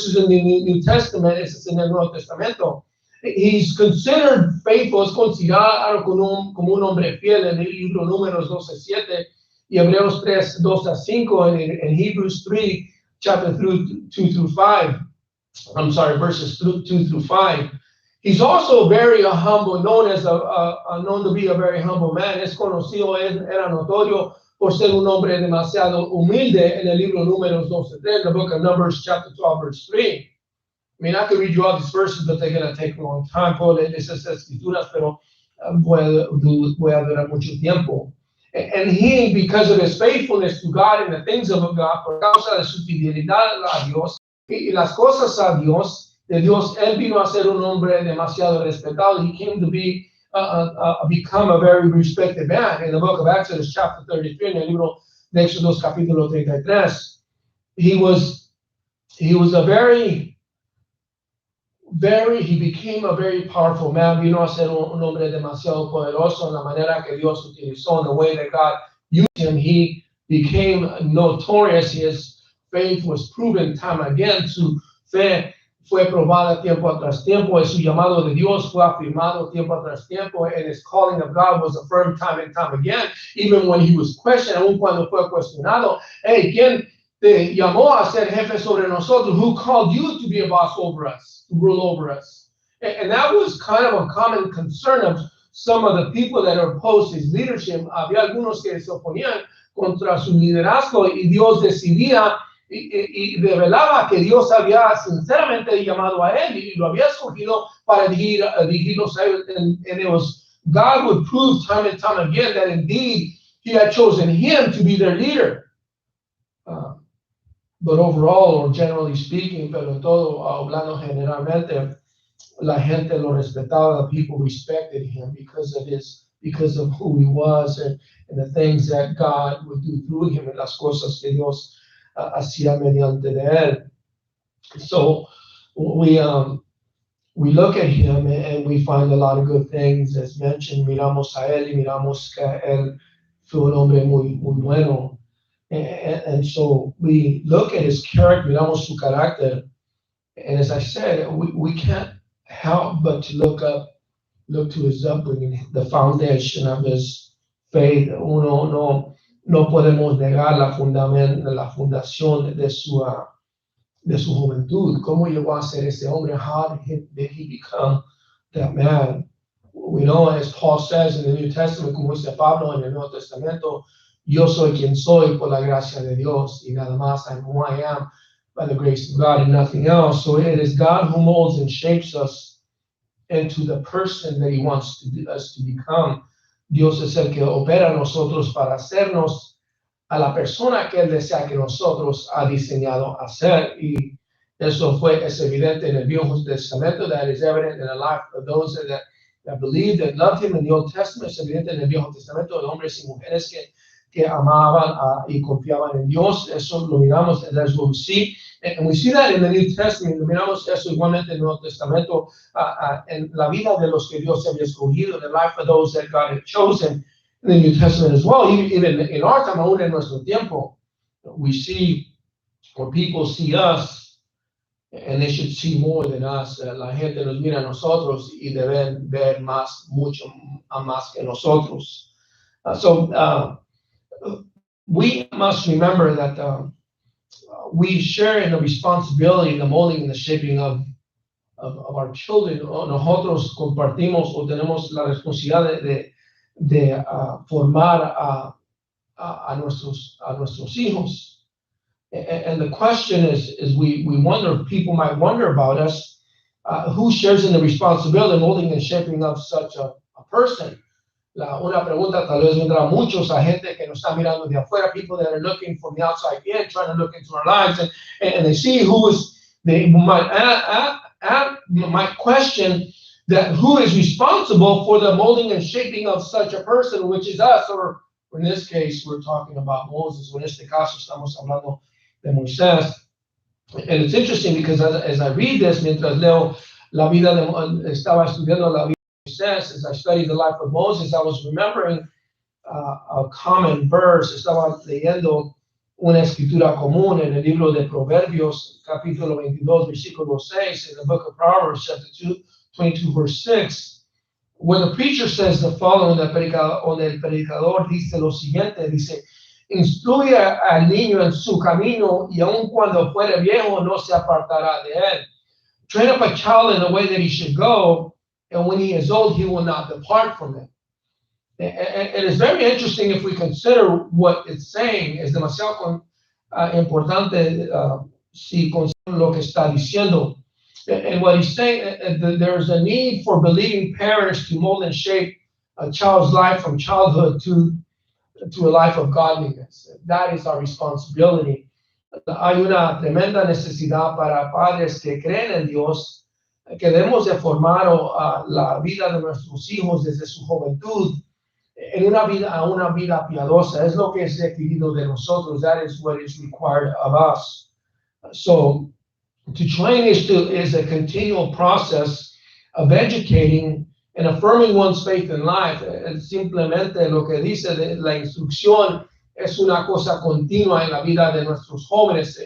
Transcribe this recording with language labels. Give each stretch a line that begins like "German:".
English: This is in the New Testament, this is
Spanish: en el Nuevo Testamento.
English: He's considered faithful,
Spanish: es considerado como un hombre fiel en el libro Números 12:7 y Hebreos 3:2-5,
English: and Hebrews 3, chapter 2 through 5. I'm sorry, verses 2 through 5. He's also very humble, known to be a very humble man.
Spanish: Es conocido, era notorio por ser un hombre demasiado humilde en el libro Números 12:3,
English: the book of Numbers, chapter 12, verse 3. I mean, I could read you all these verses, but they're going to take a long time.
Spanish: Puedo leer esas escrituras, pero voy a durar mucho tiempo.
English: And he, because of his faithfulness to God and the things of God,
Spanish: por causa de su fidelidad a Dios y las cosas a Dios, de Dios, él vino a ser un hombre demasiado respetado.
English: He came to become a very respected man. In the book of Exodus, chapter 33,
Spanish: en el libro de Éxodos, capítulo 33,
English: he was a he became a very powerful man.
Spanish: Vino a ser un hombre demasiado poderoso en la manera que Dios utilizó,
English: in the way that God used him. He became notorious. His faith was proven time again.
Spanish: Su fe fue probada tiempo tras tiempo. Su llamado de Dios fue afirmado tiempo tras tiempo.
English: And his calling of God was affirmed time and time again. Even when he was questioned,
Spanish: aun cuando fue cuestionado. Hey, ¿quién te llamó a ser jefe sobre nosotros?
English: Who called you to be a boss over us, to rule over us? And that was kind of a common concern of some of the people that opposed his leadership.
Spanish: Había algunos que se oponían contra su liderazgo y Dios decidía y revelaba que Dios había sinceramente llamado a él y lo había escogido para dirigirlos a él.
English: And it was, God would prove time and time again that indeed he had chosen him to be their leader. But overall, or generally speaking,
Spanish: pero todo, hablando generalmente, la gente lo respetaba.
English: The people respected him because of who he was and the things that God would do through him and
Spanish: las cosas que Dios hacía mediante de él.
English: So we look at him and we find a lot of good things. As mentioned,
Spanish: miramos a él y miramos que él fue un hombre muy bueno.
English: And so we look at his character,
Spanish: miramos su carácter,
English: and as I said, we can't help but to look to his upbringing, the foundation of his faith.
Spanish: No podemos negar la fundación de su juventud. ¿Cómo llegó a ser ese hombre?
English: How did he become that man? We know, as Paul says in the New Testament,
Spanish: como dice Pablo en el Nuevo Testamento, yo soy quien soy por la gracia de Dios, y nada más.
English: I'm who I am by the grace of God and nothing else. So it is God who molds and shapes us into the person that he wants us to become.
Spanish: Dios es el que opera a nosotros para hacernos a la persona que él desea que nosotros ha diseñado a ser. Y eso es evidente en el Viejo Testamento.
English: That is evident in the life of those that believed and loved him in the Old Testament.
Spanish: Es evidente en el Viejo Testamento de hombres y mujeres que amaban y confiaban en Dios. Eso lo miramos,
English: and that's what we see. And we see that in the New Testament.
Spanish: Lo miramos eso igualmente en el Nuevo Testamento, en la vida de los que Dios había escogido, the life of those that God had chosen in the New Testament as well.
English: Even in our time,
Spanish: aún en nuestro tiempo,
English: we see, or people see us, and they should see more than us.
Spanish: La gente nos mira a nosotros y deben ver mucho más que nosotros.
English: We must remember that we share in the responsibility in the molding and the shaping of our children.
Spanish: Nosotros compartimos o tenemos la responsabilidad de formar a nuestros hijos.
English: And the question is we wonder, people might wonder about us, who shares in the responsibility of molding and shaping of such a person?
Spanish: Una pregunta tal vez vendrá muchos a gente que nos está mirando de afuera,
English: people that are looking from the outside in, trying to look into our lives, and they see who is, they might question that who is responsible for the molding and shaping of such a person, which is us, or in this case, we're talking about Moses,
Spanish: o en este caso estamos hablando de Moisés.
English: And it's interesting because as I read this,
Spanish: mientras leo la vida estaba estudiando la vida de Moisés,
English: as I studied the life of Moses, I was remembering a common verse.
Spanish: Estaba leyendo una escritura común en el libro de Proverbios, capítulo 22, versículo 6,
English: in the book of Proverbs, chapter 22, verse 6, where the preacher says the following,
Spanish: donde el predicador dice lo siguiente, dice, instruye al niño en su camino y aun cuando fuere viejo no se apartará de él.
English: Train up a child in the way that he should go, and when he is old, he will not depart from it. And it's very interesting if we consider what it's saying.
Spanish: Es demasiado importante si consideramos lo que está diciendo.
English: And what he's saying, there's a need for believing parents to mold and shape a child's life from childhood to a life of godliness. That is our responsibility.
Spanish: Hay una tremenda necesidad para padres que creen en Dios, que debemos de formar la vida de nuestros hijos desde su juventud en una vida piadosa. Es lo que es requerido de nosotros.
English: That is what is required of us. So to train is a continual process of educating and affirming one's faith in life.
Spanish: Simplemente lo que dice de la instrucción es una cosa continua en la vida de nuestros jóvenes.